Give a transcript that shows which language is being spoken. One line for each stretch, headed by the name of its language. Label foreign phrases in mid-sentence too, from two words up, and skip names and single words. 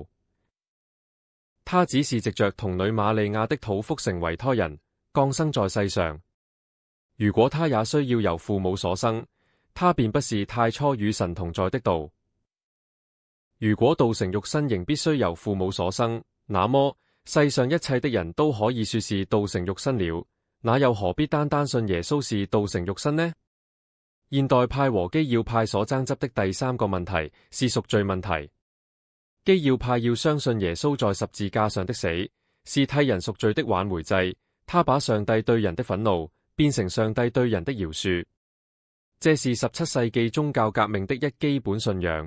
Chinese: 他只是藉着童女瑪利亞的肚腹成為胎人，降生在世上。如果他也需要由父母所生，他便不是太初與神同在的道。如果道成肉身仍必須由父母所生，那麼世上一切的人都可以說是道成肉身了，那又何必單單信耶穌是道成肉身呢？現代派和基要派所爭執的第三個問題是贖罪問題。基要派要相信耶穌在十字架上的死是替人贖罪的挽回祭，他把上帝對人的憤怒變成上帝對人的饒恕，這是17世紀宗教革命的一基本信仰。